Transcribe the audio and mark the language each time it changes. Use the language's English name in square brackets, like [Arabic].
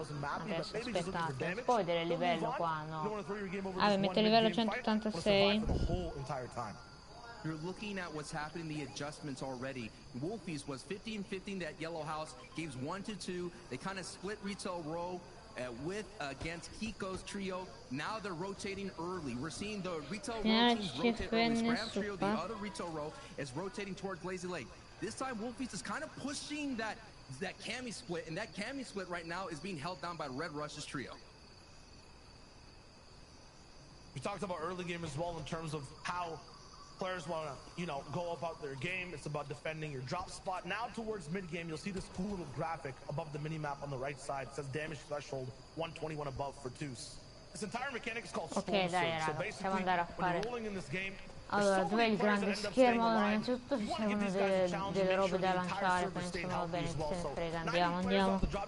[Italian] Adesso aspettate, spoiler il livello qua, no? Ah, mette il livello 186. [English] You're looking at what's happening, the adjustments already. Wolfies was 15-15 that yellow house, games 1-2. They kind of split retail row with against Kiko's trio. Now they're rotating early. We're seeing the retail row teams rotate early. Scram trio, the other retail row, is rotating towards Lazy Lake. This time Wolfies is kind of pushing that Cami split, and that Cami split right now is being held down by Red Rush's trio. We talked about early game as well in terms of how players want to, go about their game. It's about defending your drop spot. Now towards mid-game, you'll see this cool little graphic above the mini-map on the right side. It says damage threshold 121 above for Deuce. This entire mechanic is called Storm Surge. So basically, when you're rolling in this game, [Italian] allora, dov'è il grande schermo? Allora, innanzitutto ci servono delle robe da lanciare, penso va bene, chi se ne frega, andiamo.